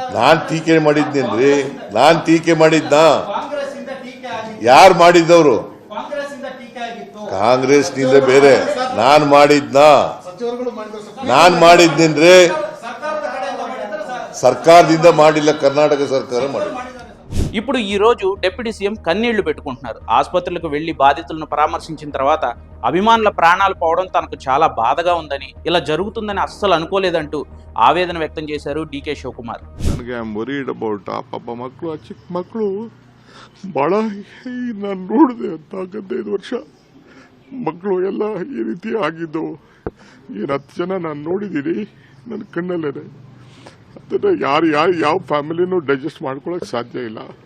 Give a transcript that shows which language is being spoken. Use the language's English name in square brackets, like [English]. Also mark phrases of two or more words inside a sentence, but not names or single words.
[Kannada] ನಾನ್ ಟೀಕೆ ಮಾಡಿದ್ನೇನ್ರಿ? ನಾನ್ ಟೀಕೆ ಮಾಡಿದ್ನ? ಕಾಂಗ್ರೆಸ್ ಇಂದ ಟೀಕೆ ಆಗಿತ್ತು. ಯಾರು ಮಾಡಿದ್ದವರು? ಕಾಂಗ್ರೆಸ್ ಇಂದ ಟೀಕೆ ಆಗಿತ್ತು. ಕಾಂಗ್ರೆಸ್ನಿಂದ ಬೇರೆ ನಾನ್ ಮಾಡಿದ್ನ? ಸಚಿವರುಗಳು ಮಾಡಿದ್ರು ಸರ್. ನಾನ್ ಮಾಡಿದ್ನೇನ್ರಿ? ಸರ್ಕಾರದ ಕಡೆಯಿಂದ ಮಾಡಿದ್ರೆ ಸರ್. ಸರ್ಕಾರದಿಂದ ಮಾಡಿಲ್ಲ, ಕರ್ನಾಟಕ ಸರ್ಕಾರ ಮಾಡಿಲ್ಲ. ಮಾಡಿದ್ದಾರೆ ಸರ್. [Telugu] ఇప్పుడు ఈ రోజు [English] deputy CM [Telugu] కన్నీళ్లు పెట్టుకుంటున్నారు. ఆసుపత్రులకు వెళ్లి బాధితులను పరామర్శించిన తర్వాత అభిమానుల ప్రాణాలు పోవడం తనకు చాలా బాధగా ఉందని, ఇలా జరుగుతుందని అస్సలు అనుకోలేదంటూ ఆవేదన వ్యక్తం చేశారు డీకే ಶಿವಕುಮಾರ್. [Kannada] ನನಗೆ [English] I am worried about [Kannada] ಆ ಪಾಪ ಮಕ್ಕಳು, ಆ ಚಿಕ್ಕ ಮಕ್ಕಳು ಭಾಳ ನಾನು ನೋಡಿದೆ ಅಂತ 15 ವರ್ಷ ಮಕ್ಕಳು ಎಲ್ಲ ಈ ರೀತಿ ಆಗಿದ್ದು. ಏನು 10 ಜನ ನಾನು ನೋಡಿದ್ದೀನಿ ನನ್ನ ಕಣ್ಣಲ್ಲೇ. ಅದನ್ನು ಯಾರು ಯಾವ ಫ್ಯಾಮಿಲಿನೂ ಡೈಜೆಸ್ಟ್ ಮಾಡ್ಕೊಳ್ಳೋಕೆ ಸಾಧ್ಯ ಇಲ್ಲ.